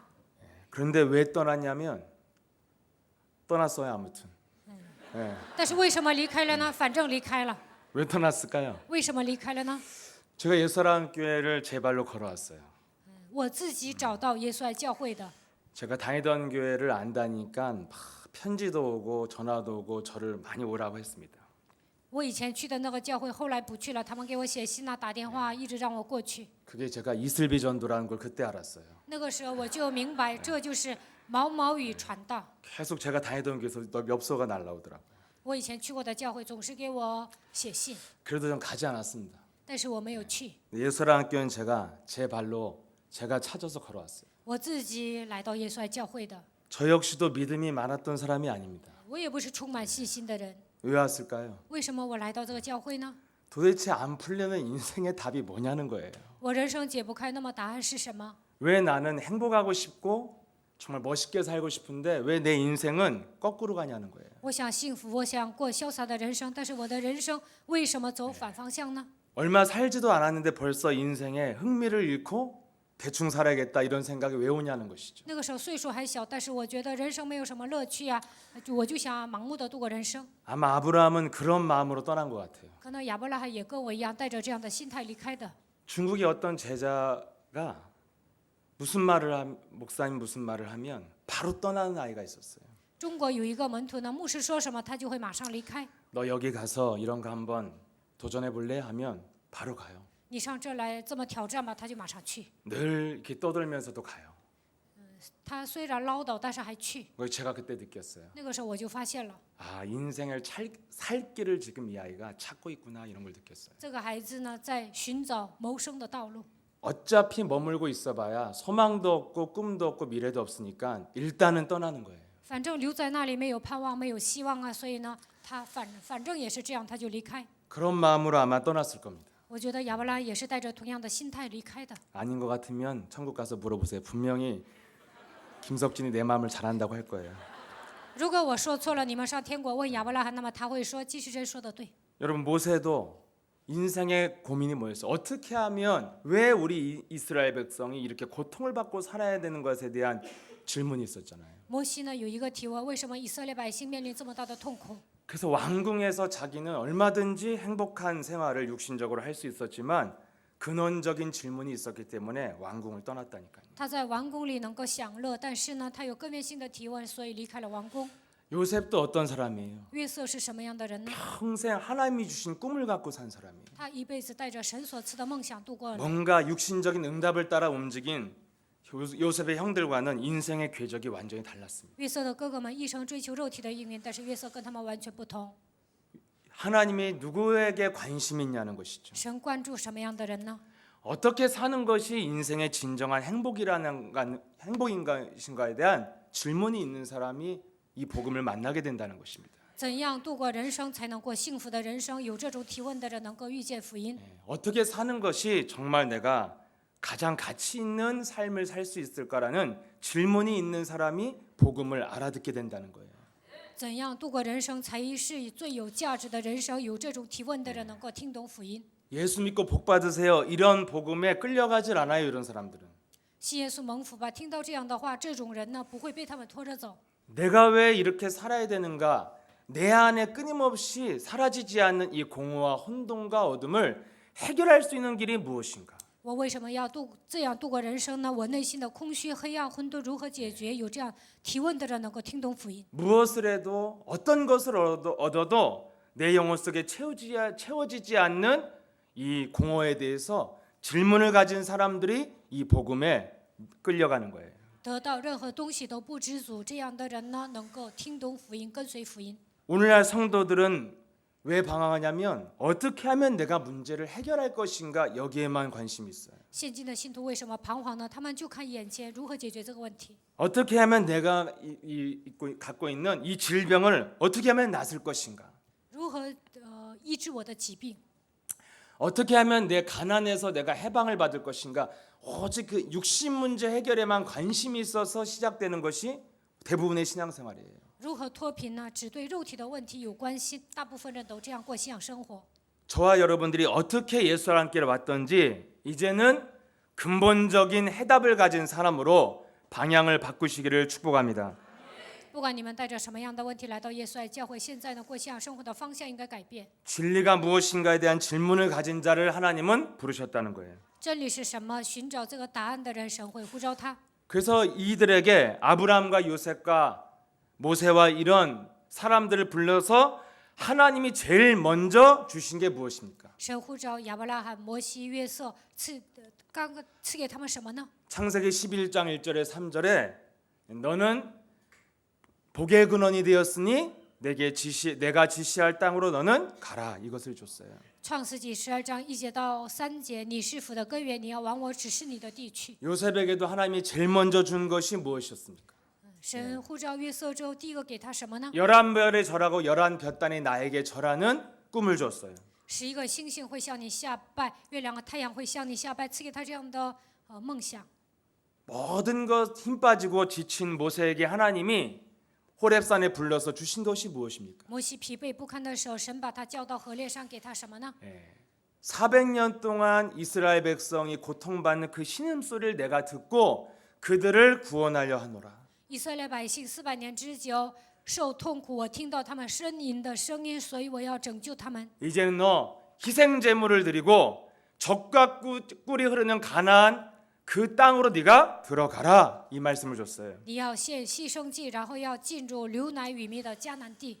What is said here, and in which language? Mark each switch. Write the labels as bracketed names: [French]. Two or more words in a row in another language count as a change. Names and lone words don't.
[Korean] 그런데 왜 떠났냐면 떠났어요 아무튼. 예. [Chinese] 但是为什么离开了呢？反正离开了。 [Korean] 왜 떠났을까요? [Chinese] 为什么离开了呢？ [Korean] 제가 옛사람 교회를 제 발로 걸어왔어요. [Chinese] 我自己找到耶稣爱教会的。 [Korean] 제가 다니던 교회를 안 다니까 막 편지도 오고 전화도 오고 저를 많이 오라고 했습니다. [Chinese] 我以前去的那个教会，后来不去了，他们给我写信啊，打电话，一直让我过去。 [Korean] 그게 제가 이슬비 전도라는 걸 그때 알았어요. [Chinese] 那个时候我就明白，这就是毛毛雨传道。 [Korean] 계속 제가 다니던 교회에서 엽서가 날라오더라고요. [Chinese] 我以前去过的教会总是给我写信， [Korean] 그래도 전 가지 않았습니다. [Chinese] 但是我没有去， [Korean] 예수랑교회는 제가 제 발로 제가 찾아서 걸어왔어요. [Chinese] 我自己来到耶稣爱教会的。 [Korean] 저 역시도 믿음이 많았던 사람이 아닙니다. [Chinese] 我也不是充满信心的人， [Korean] 왜 왔을까요? [Chinese] 为什么我来到这个教会呢？ [Korean] 도대체 안 풀리는 인생의 답이 뭐냐는 거예요. [Chinese] 我人生解不开，那么答案是什么？ [Korean] 왜 나는 행복하고 싶고 정말 멋있게 살고 싶은데 왜 내 인생은 거꾸로 가냐는 거예요. [Chinese] 我想幸福，我想过潇洒的人生，但是我的人生为什么走反方向呢？ [Korean] 얼마 살지도 않았는데 벌써 인생에 흥미를 잃고 대충 살아야겠다 이런 생각이 왜 오냐는 것이죠. [Chinese] 那个时候岁数还小，但是我觉得人生没有什么乐趣啊，我就想盲目的度过人生。 [Korean] 아마 아브라함은 그런 마음으로 떠난 것 같아요. [Chinese] 可能亚伯拉罕也跟我一样，带着这样的心态离开的。 [Korean] 중국의 어떤 제자가 무슨 말을 목사님 무슨 말을 하면 바로 떠나는 아이가 있었어요. [Chinese] 中国有一个门徒呢，牧师说什么，他就会马上离开。 [Korean] 너 여기 가서 이런 거 한번 도전해 볼래 하면 바로 가요. [Chinese] 你上这儿来这么挑战吧，他就马上去。 [Korean] 늘 이렇게 떠들면서도 가요. [Chinese] 他虽然唠叨，但是还去。 [Korean] 그걸 제가 그때 느꼈어요. [Chinese] 那个时候我就发现了， [Korean] 아 인생을 살 길을 지금 이 아이가 찾고 있구나 이런 걸 느꼈어요. [Chinese] 这个孩子呢，在寻找谋生的道路。 [Korean] 어차피 머물고 있어봐야 소망도 없고 꿈도 없고 미래도 없으니까 일단은 떠나는 거예요. [Chinese] 反正留在那里没有盼望，没有希望啊，所以呢，他反正也是这样，他就离开。 [Korean] 그런 마음으로 아마 떠났을 겁니다. [Chinese] 我觉得亚伯拉也是带着同样的心态离开的。 [Korean] 아닌 것 같으면 천국 가서 물어보세요. 분명히 김석진이 내 마음을 잘 안다고 할 거예요. [Chinese] 如果我说错了，你们上天国问亚伯拉罕，那么他会说季世珍说的对。 [Korean] 여러분 모세도 인생의 고민이 뭐였어요? 어떻게 하면 왜 우리 이스라엘 백성이 이렇게 고통을 받고 살아야 되는 것에 대한 질문이 있었잖아요. [Chinese] 摩西呢有一个提问：为什么以色列百姓面临这么大的痛苦？ [Korean] 그래서 왕궁에서 자기는 얼마든지 행복한 생활을 육신적으로 할 수 있었지만 근원적인 질문이 있었기 때문에 왕궁을 떠났다니까요. [Chinese] 他在王宫里能够享乐，但是呢，他有根源性的提问，所以离开了王宫。 [Korean] 요셉도 어떤 사람이에요? [Chinese] 约瑟是什么样的人呢？ [Korean] 평생 하나님이 주신 꿈을 갖고 산 사람이에요. [Chinese] 他一辈子带着神所赐的梦想度过了。 [Korean] 뭔가 육신적인 응답을 따라 움직인 요셉의 형들과는 인생의 궤적이 완전히 달랐습니다. [Chinese] 约瑟的哥哥们一生追求肉体的应允，但是约瑟跟他们完全不同。 [Korean] 하나님이 누구에게 관심이 있냐는 것이죠. [Chinese] 神关注什么样的人呢？ [Korean] 어떻게 사는 것이 인생의 진정한 행복인 것인가에 대한 질문이 있는 사람이 이 복음을 만나게 된다는 것입니다. [Chinese] 怎样度过人生才能过幸福的人生？有这种提问的人能够遇见福音。 [Korean] 어떻게 사는 것이 정말 내가 가장 가치 있는 삶을 살 수 있을까라는 질문이 있는 사람이 복음을 알아듣게 된다는 거예요. [Chinese] 怎样度过人生才是最有价值的人生？有这种提问的人能够听懂福音。 [Korean] 예수 믿고 복 받으세요. 이런 복음에 끌려가질 않아요. 이런 사람들은. [Chinese] 信耶稣蒙福吧。听到这样的话，这种人呢不会被他们拖着走。 [Korean] 내가 왜 이렇게 살아야 되는가? 내 안에 끊임없이 사라지지 않는 이 공허와 혼돈과 어둠을 해결할 수 있는 길이 무엇인가? [Chinese] 我为什么要这样度过人生呢？我内心的空虚、黑暗、混沌如何解决？有这样提问的人能够听懂福音。 [Korean] 무엇을 해도 어떤 것을 얻어도 내 영혼 속에 채워지지 않는 이 공허에 대해서 질문을 가진 사람들이 이 복음에 끌려가는 거예요. [Chinese] 得到任何东西都不知足，这样的人呢，能够听懂福音，跟随福音。 [Korean] 오늘날 성도들은 왜 방황하냐면 어떻게 하면 내가 문제를 해결할 것인가 여기에만 관심이 있어요. [Chinese] 现今的信徒为什么彷徨呢？他们就看眼前如何解决这个问题。 [Korean] 어떻게 하면 내가 갖고 있는 이 질병을 어떻게 하면 낫을 것인가? [Chinese] 如何医治我的疾病？ [Korean] 어떻게 하면 내 가난에서 내가 해방을 받을 것인가? 오직 그 육신 문제 해결에만 관심이 있어서 시작되는 것이 대부분의 신앙생활이에요. [Chinese] 如何脱贫呢？只对肉体的问题有关心，大部分人都这样过信仰生活。 [Korean] 저와 여러분들이 어떻게 예수와 함께 왔던지 이제는 근본적인 해답을 가진 사람으로 방향을 바꾸시기를 축복합니다. [Chinese] 不管你们带着什么样的问题来到耶稣爱教会，现在呢，过信仰生活的方向应该改变。 [Korean] 진리가 무엇인가에 대한 질문을 가진 자를 하나님은 부르셨다는 거예요. [Chinese] 真理是什么？寻找这个答案的人，神会呼召他。 [Korean] 그래서 이들에게 아브라함과 요셉과 모세와 이런 사람들을 불러서 하나님이 제일 먼저 주신 게 무엇입니까? [Chinese] 神呼召亚伯拉罕、摩西、约瑟，刚刚赐给他们什么呢？ [Korean] 창세기 11장 1절에 3절에 너는 복의 근원이 되었으니 내가 지시할 땅으로 너는 가라 이것을 줬어요. [Chinese] 创世纪12章1节到3节，你是福的根源，你要往我指示你的地去。 [Korean] 요셉에게도 하나님이 제일 먼저 준 것이 무엇이었습니까? [Chinese] 神呼召约瑟之后，第一个给他什么呢？ [Korean] 11별에 절하고 11볕단이 나에게 절하는 꿈을 줬어요. [Chinese] 11个星星会向你下拜，月亮和太阳会向你下拜，赐给他这样的梦想。 [Korean] 모든 것 힘 빠지고 지친 모세에게 하나님이 호렙산에 불러서 주신 것이 무엇입니까? [Chinese] 摩西疲惫不堪的时候，神把他叫到河烈上，给他什么呢？ [Korean] 400년 동안 이스라엘 백성이 고통받는 그 신음소리를 내가 듣고 그들을 구원하려 하노라. [Chinese] 以色列百姓400年之久受痛苦，我听到他们呻吟的声音，所以我要拯救他们。 [Korean] 이제는 너 희생 제물을 드리고 젖과 꿀이 흐르는 가나안 그 땅으로 네가 들어가라 이 말씀을 줬어요. [Chinese] 你要献牺牲祭，然后要进入流奶与蜜的迦南地。